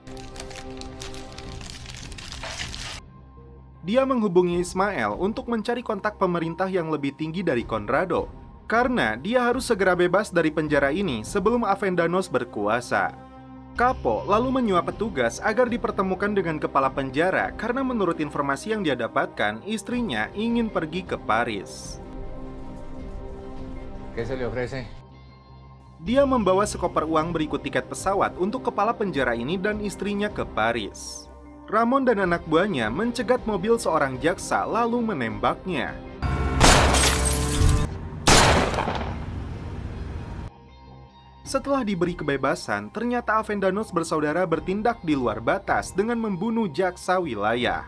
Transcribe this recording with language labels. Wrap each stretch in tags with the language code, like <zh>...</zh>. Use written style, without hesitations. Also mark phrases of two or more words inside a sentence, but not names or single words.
<id>Dia menghubungi Ismael untuk mencari kontak pemerintah yang lebih tinggi dari Conrado, karena dia harus segera bebas dari penjara ini sebelum Avendanos berkuasa. Capo lalu menyuap petugas agar dipertemukan dengan kepala penjara karena menurut informasi yang dia dapatkan, istrinya ingin pergi ke Paris.</id> <es>¿Qué se le ofrece?</es> <id>Dia membawa sekoper uang berikut tiket pesawat untuk kepala penjara ini dan istrinya ke Paris. Ramon dan anak buahnya mencegat mobil seorang jaksa lalu menembaknya. Setelah diberi kebebasan, ternyata Avendanos bersaudara bertindak di luar batas dengan membunuh jaksa wilayah.</id>